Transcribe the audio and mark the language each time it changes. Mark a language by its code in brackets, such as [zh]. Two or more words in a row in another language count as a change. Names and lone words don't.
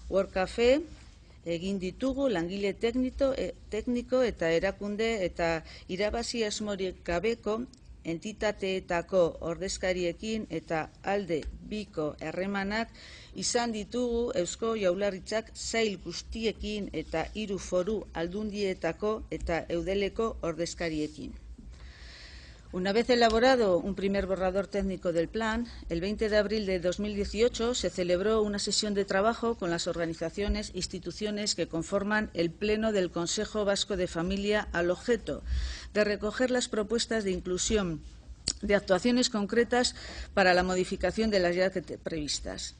[eu] World Cafe egin ditugu langile tekniko eta erakunde eta irabazi asmorik gabeko entitateetako ordezkariekin eta alde biko harremanak izan ditugu Eusko Jaurlaritzak sail guztiekin eta 3 foru aldundietako eta eudeleko ordezkariekin. [es] Una vez elaborado un primer borrador técnico del plan, el 20 de abril de 2018 se celebró una sesión de trabajo con las organizaciones e instituciones que conforman el Pleno del Consejo Vasco de Familia al objeto de recoger las propuestas de inclusión de actuaciones concretas para la modificación de las ya previstas.